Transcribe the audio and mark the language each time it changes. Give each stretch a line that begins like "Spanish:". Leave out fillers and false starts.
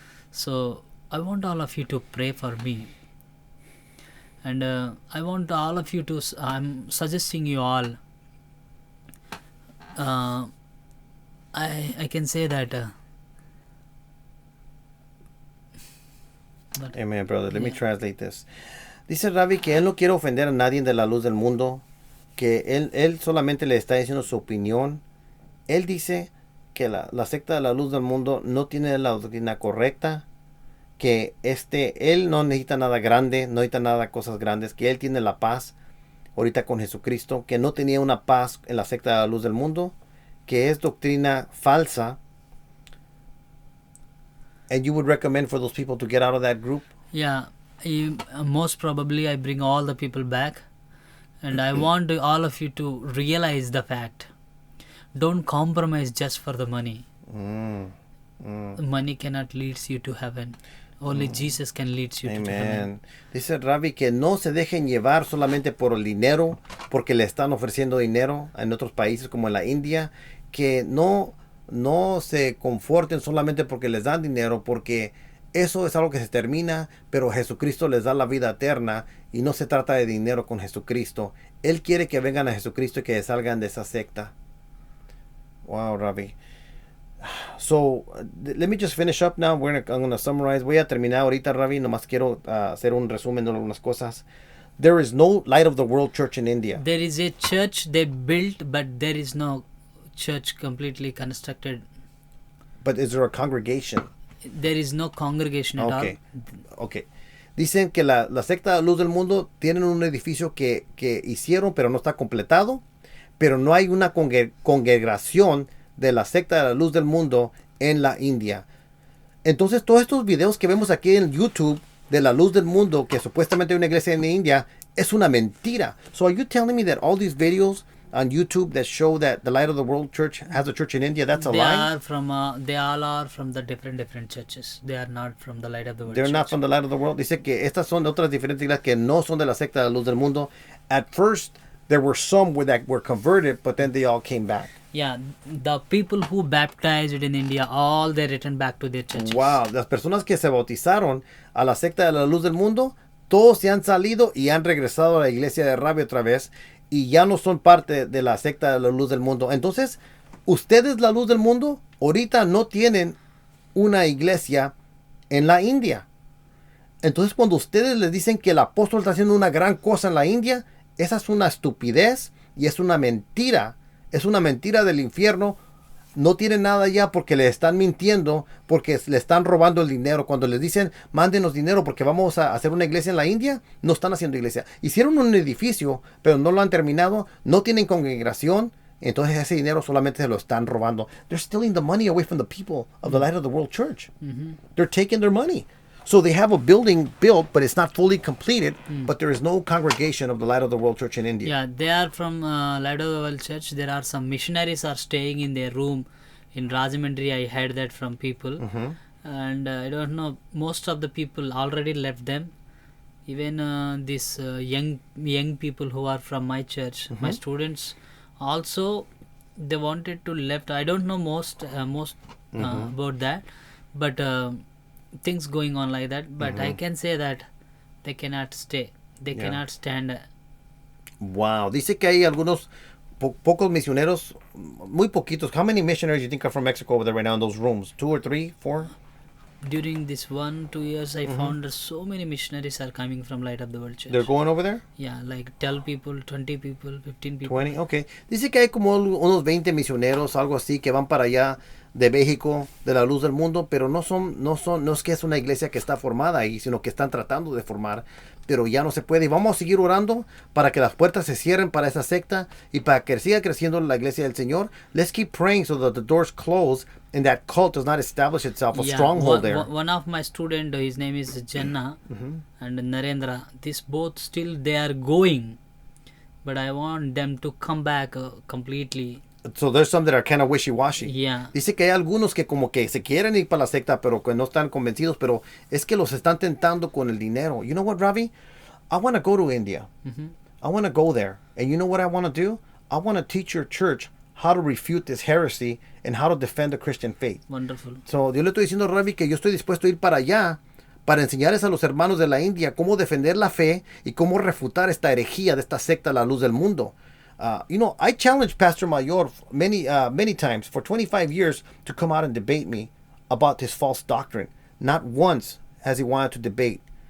English: So I want all of you to pray for me. And I want all of you to, I'm suggesting you all, I can say that but Amen, brother. Let me Yeah. translate this.
Spanish: Dice Ravi que él no quiere ofender a nadie de la luz del mundo, que él solamente le está diciendo su opinión. Él dice que la secta de la luz del mundo no tiene la doctrina correcta, que él no necesita nada grande, no necesita nada cosas grandes, que él tiene la paz ahorita con Jesucristo, que no tenía una paz en la secta de la luz del mundo, que es doctrina falsa.
English: And you would recommend for those people to get out of that group? Yeah, most probably I bring all the people back, and I want all of you to realize the fact. Don't compromise just for the money. Money cannot lead you to heaven. Only Jesus can lead you to heaven. Amen.
Spanish: Dice Ravi que no se dejen llevar solamente por el dinero, porque le están ofreciendo dinero en otros países como en la India, que no se conforten solamente porque les dan dinero, porque eso es algo que se termina, pero Jesucristo les da la vida eterna y no se trata de dinero con Jesucristo. Él quiere que vengan a Jesucristo y que salgan de esa secta.
English: Wow, Ravi. So, let me just finish up now. I'm going to summarize.
Spanish: Voy a terminar ahorita, Ravi. Nomás quiero hacer un resumen de algunas cosas.
English: There is no Light of the World Church in India. There is a church they built, but there is no church completely constructed. But is there a congregation? There is no congregation at Okay. Okay.
Spanish: Dicen que la secta de Luz del Mundo tienen un edificio que hicieron, pero no está completado. Pero no hay una congregación de la secta de la Luz del Mundo en la India. Entonces, todos estos videos que vemos aquí en YouTube de la Luz del Mundo, que supuestamente hay una iglesia en India, es una mentira.
English: So, are you telling me that all these videos on YouTube that show that the Light of the World Church has a church in India, that's a They lie? are from they all are from the different churches. They are not from the Light of the World They're Church. not from the Light of the World.
Spanish: Dice que estas son de otras diferentes iglesias que no son de la secta de la Luz del Mundo.
English: At first, there were some that were converted, but then they all came back. Yeah, the people who baptized in India, all they returned back to their churches.
Spanish: Wow, las personas que se bautizaron a la secta de la Luz del Mundo, todos se han salido y han regresado a la iglesia de Ravi otra vez y ya no son parte de la secta de la Luz del Mundo. Entonces, ustedes, la Luz del Mundo, ahorita no tienen una iglesia en la India. Entonces, cuando ustedes les dicen que el apóstol está haciendo una gran cosa en la India, esa es una estupidez y es una mentira. Es una mentira del infierno. No tienen nada ya porque le están mintiendo, porque le están robando el dinero. Cuando les dicen, mándenos dinero porque vamos a hacer una iglesia en la India, no están haciendo iglesia. Hicieron un edificio, pero no lo han terminado. No tienen congregación. Entonces ese dinero solamente se lo están robando.
English: They're stealing the money away from the people of the Light of the World Church. They're taking their money. So they have a building built, but it's not fully completed. But there is no congregation of the Light of the World Church in India. Yeah, they are from Light of the World Church. There are some missionaries are staying in their room in Rajahmundry. I heard that from people, and I don't know. Most of the people already left them. Even these young people who are from my church, my students, also they wanted to left. I don't know most about that, but things going on like that. But I can say that they cannot stay. They Yeah. cannot stand. Wow.
Spanish: Dice que hay algunos pocos misioneros, muy poquitos.
English: How many missionaries do you think are from Mexico over there right now in those rooms? 2 or 3, 4? During this 1-2 years, I found that so many missionaries are coming from Light of the World Church. They're going over there? Yeah, like 12 people, 20 people, 15 people. 20, okay.
Spanish: Dice que hay como unos 20 misioneros, algo así, que van para allá de México, de la Luz del Mundo, pero no es que es una iglesia que está formada ahí, sino que están tratando de formar, pero ya no se puede. Y vamos a seguir orando para que las puertas se cierren para esa secta y para que siga creciendo la iglesia del Señor.
English: Let's keep praying so that the doors close and that cult does not establish itself, a stronghold there. One of my student, his name is Jenna and Narendra. These both still they are going, but I want them to come back completely. So there's some that are kind of wishy-washy. Yeah.
Spanish: Dice que hay algunos que como que se quieren ir para la secta, pero que no están convencidos, pero es que los están tentando con el dinero.
English: You know what, Ravi? I want to go to India. I want to go there. And you know what I want to do? I want to teach your church how to refute this heresy and how to defend the Christian faith. Wonderful.
Spanish: So, yo le estoy diciendo a Ravi que yo estoy dispuesto a ir para allá para enseñarles a los hermanos de la India cómo defender la fe y cómo refutar esta herejía de esta secta, la Luz del Mundo.
English: You know, I challenged Pastor Mayor many times for 25 years to come out and debate me about this false doctrine. Not once has he wanted to debate.